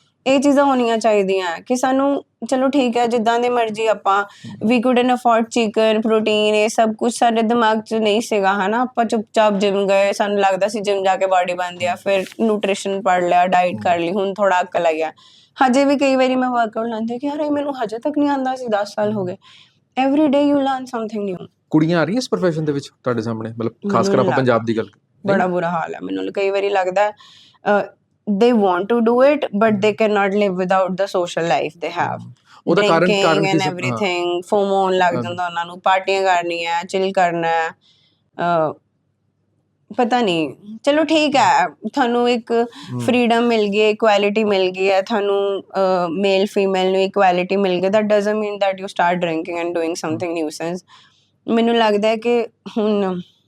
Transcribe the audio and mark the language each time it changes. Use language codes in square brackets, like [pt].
[pa] ਇਹ ਚੀਜ਼ਾਂ ਹੋਣੀਆਂ ਚਾਹੀਦੀਆਂ ਕਿ ਸਾਨੂੰ ਚਲੋ ਠੀਕ ਹੈ ਜਿੱਦਾਂ ਦੇ ਮਰਜ਼ੀ ਆਪਾਂ ਵੀ ਕੁਡਨ ਅਫੋਰਡ ਚਿਕਨ ਪ੍ਰੋਟੀਨ ਇਹ ਸਭ ਕੁਝ ਸਾਡੇ ਦਿਮਾਗ 'ਚ ਨਹੀਂ ਸੀਗਾ ਹਨਾ ਆਪਾਂ ਚੁੱਪਚਾਪ ਜਿਮ ਗਏ ਸਾਨੂੰ ਲੱਗਦਾ ਸੀ ਜਿਮ ਜਾ ਕੇ ਬਾਡੀ ਬਣਦੀ ਆ ਫਿਰ ਨਿਊਟ੍ਰੀਸ਼ਨ ਪੜ੍ਹ ਲਿਆ ਡਾਈਟ ਕਰ ਲਈ ਹੁਣ ਥੋੜਾ ਅਕਲ ਆਇਆ ਹਜੇ ਵੀ ਕਈ ਵਾਰੀ ਮੈਂ ਵਰਕਆਊਟ ਲਾਉਂਦੀ ਕਿ ਯਾਰ ਇਹ ਮੈਨੂੰ ਹਜੇ ਤੱਕ ਨਹੀਂ ਆਉਂਦਾ ਸੀ 10 ਸਾਲ ਹੋ ਗਏ [en] every day you learn something new [pa] ਕੁੜੀਆਂ ਆ ਰਹੀਆਂ ਇਸ profession ਦੇ ਵਿੱਚ ਤੁਹਾਡੇ ਸਾਹਮਣੇ ਮਤਲਬ ਖਾਸ ਕਰ ਆਪਾਂ ਪੰਜਾਬ ਦੀ ਗੱਲ ਬੜਾ ਬੁਰਾ ਹਾਲ ਹੈ ਮੈਨੂੰ ਕਈ ਵਾਰੀ ਲੱਗਦਾ [en] they want to do it but they cannot live without the social life they have [pa] ਉਹਦਾ ਕਾਰਨ [en] and [pa] ਕੀ everything FOMO ਲੱਗ ਜਾਂਦਾ ਉਹਨਾਂ ਨੂੰ ਪਾਰਟੀਆਂ ਕਰਨੀਆਂ ਚਿਲ ਕਰਨਾ ਪਤਾ ਨਹੀਂ ਚਲੋ ਠੀਕ ਹੈ ਤੁਹਾਨੂੰ ਇੱਕ ਫਰੀडम ਮਿਲ ਗਈ ਇਕੁਐਲਿਟੀ ਮਿਲ ਗਈ ਹੈ ਤੁਹਾਨੂੰ ਮੇਲ ਫੀਮੇਲ ਨੂੰ ਇਕੁਐਲਿਟੀ ਮਿਲ ਗਈ [en] that doesn't mean that you start drinking and doing something nuisance [pa] ਮੈਨੂੰ ਲੱਗਦਾ ਹੈ ਕਿ ਹੁਣ